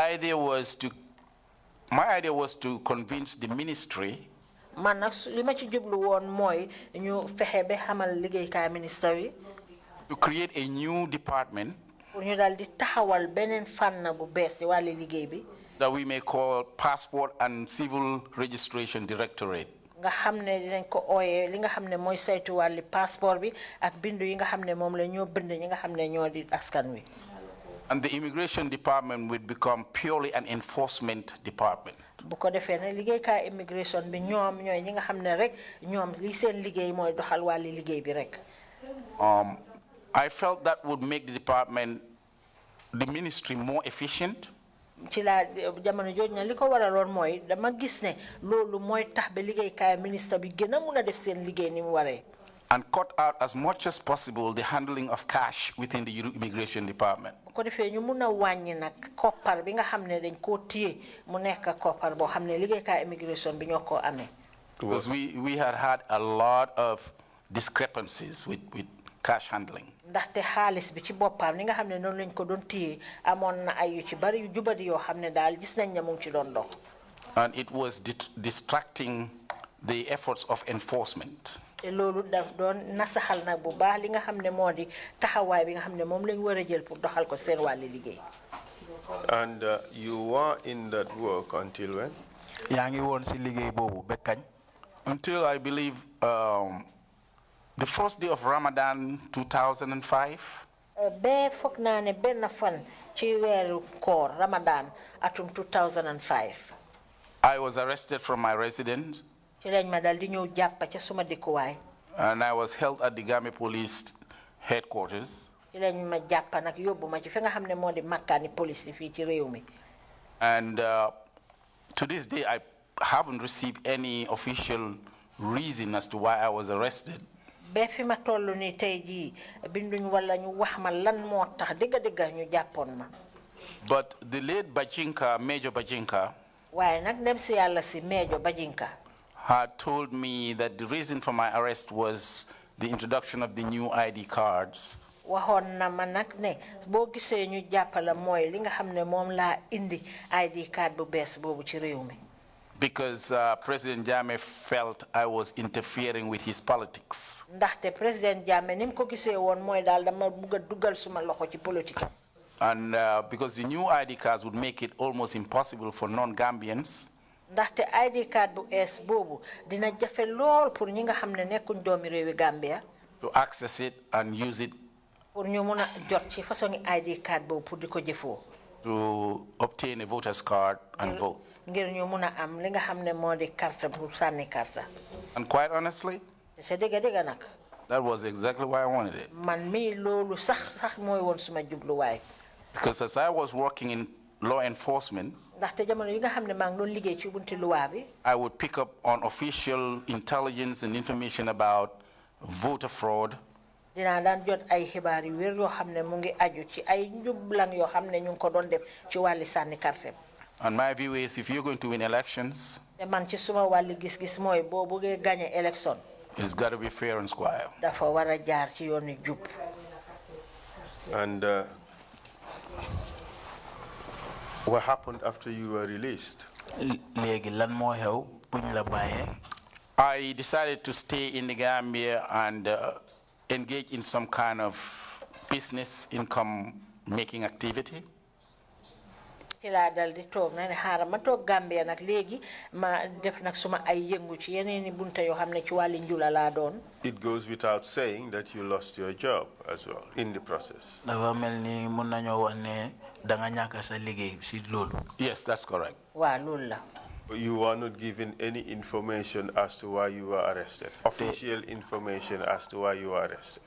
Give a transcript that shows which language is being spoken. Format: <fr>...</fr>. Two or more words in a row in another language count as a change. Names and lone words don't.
<en>And the idea was to My idea was to convince the ministry</en> <wo>man nag li ma ci jublu woon mooy ñu fexe ba xamal liggéeykaay ministre wi</wo> <en>to create a new department</en> <wo>pour ñu daal di taxawal beneen fànn bu bees ci wàllu liggéey bi</wo> <en>that we may call Passport and Civil Registration Directorate.</en> <wo>nga xam ne dinañ ko ooyee li nga xam ne mooy saytu wàlli passeport bi ak bindu yi nga xam ne moom la ñoo bind ñi nga xam ne ñoo di askan wi.</wo> <en>And the immigration department would become purely an enforcement department.</en> <wo>bu ko defee ne liggéeykaay immigration bi ñoom ñooy ñi nga xam ne rek ñoom li seen liggéey mooy doxal wàlli liggéey bi rek.</wo> <en>I felt that would make the department, the ministry, more efficient.</en> <wo>ci la jamono jooju na li ko waraloon mooy dama gis ne loolu mooy tax ba liggéeykaay ministre bi gën a mun a def seen liggéey ni mu waree.</wo> <en>And cut out as much as possible the handling of cash within the immigration department.</en> <wo>bu ko defee ñu mun a wàññi nag koppar bi nga xam ne dañ koo téye mu nekk koppar boo xam ne liggéeykaay immigration bi ñoo koo amee.</wo> <en>Because we had a lot of discrepancies with cash handling.</en> <wo>ndaxte xaalis bi ci boppam ni nga xam ne noonu lañ ko doon téye amoon na ay yu ci bari yu jubadi yoo xam ne daal gis nañ ne mu ngi ci doon dox.</wo> <en>And it was distracting the efforts of enforcement.</en> <wo>te loolu daf doon nasaxal nag bu baax li nga xam ne moo di taxawaay bi nga xam ne moom lañ war a jël pour doxal ko seen wàlli liggéey.</wo> <en>And you were in that work until when?</en> <wo>yaa ngi woon si liggéey boobu ba kañ.</wo> <en>Until I believe the first day of Ramadan 2005.</en> <wo>ba foog naa ne benn fan ci weeru koor Ramadan atum 2005.</wo> <en>I was arrested from my residence.</en> <wo>ci lañ ma dal di ñëw jàpp ca suma dëkkuwaay.</wo> <en>And I was held at the Gambia Police headquarters.</en> <wo>ci lañ ma jàpp nag yóbbu ma ci fi nga xam ne moo di makkaani police fii ci réew mi.</wo> <en>And to this day, I haven't received any official reason as to why I was arrested.</en> <wo>ba fi ma toll nii tey jii binduñ wala ñu wax ma lan moo tax dëgg-dëgg ñu jàppoon ma.</wo> <en>But the late Bajinka, Major Bajinka,</en> <wo>waaye nag dem si yàlla si Major Bajinka</wo> <en>had told me that the reason for my arrest was the introduction of the new ID cards.</en> <wo>waxoon na ma nag ne boo gisee ñu jàppala mooy li nga xam ne moom laa indi</wo> <en>ID card</en> <wo>bu bees boobu ci réew mi.</wo> <en>Because President Jammeh felt I was interfering with his politics.</en> <wo>ndaxte président Jammeh ni mu ko gisee woon mooy daal dama bugg a dugal suma loxo ci politique.</wo> <en>And because the new ID cards would make it almost impossible for non-Gambians</en> <wo>ndaxte</wo> <en>ID card</en> <wo>bu ees boobu dina jafe lool pour ñi nga xam ne nekkuñ doomi réewi Gambia.</wo> <en>to access it and use it.</en> <wo>pour ñu mun a jot ci façon</wo> <en>ID card</en> <wo>boobu pour di ko jëfoo.</wo> <en>To obtain a voter's card and vote.</en> <wo>ngir ñu mun a am li nga xam ne moo di carte bu sànni carte.</wo> <en>And quite honestly,</en> <wo>sa dëgg nag.</wo> <en>that was exactly why I wanted it.</en> <wo>man mii loolu sax mooy woon suma jubluwaay.</wo> <en>Because as I was working in law enforcement,</en> <wo>ndaxte jamono yi nga xam ne maa ngi doon liggéey ci bunti luwaa bi.</wo> <en>I would pick up on official intelligence and information about voter fraud.</en> <wo>dinaa daan jot ay xibaar yu wér yoo xam ne mu ngi aju ci ay njublang yoo xam ne ñu ngi ko doon def ci wàlli sànni carte.</wo> <en>And my view is if you're going to win elections,</en> <wo>te man ci suma wàlli gis-gis mooy boo buggee</wo> <fr>gagné élection.</fr> <en>it's got to be fair and square.</en> <wo>dafa war a jaar ci yoonu jub.</wo> <en>And what happened after you were released?</en> <wo>léegi lan moo xew buñ la bàyyee.</wo> <en>I decided to stay in the Gambia and engage in some kind of business income making activity.</en> <wo>ci laa dal di toog na ne xaaral ma toog Gambia nag léegi ma def nag suma ay yëngu ci yeneeni bunta yoo xam ne ci wàlli njula laa doon.</wo> <en>It goes without saying that you lost your job as well in the process.</en> <wo>dafa mel ni mun nañoo wax ne da nga ñàkk sa liggéey si loolu.</wo> <en>Yes, that's correct.</en> <wo>waaw loolu la.</wo> <en>You were not given any information as to why you were arrested. Official information as to why you were arrested.</en>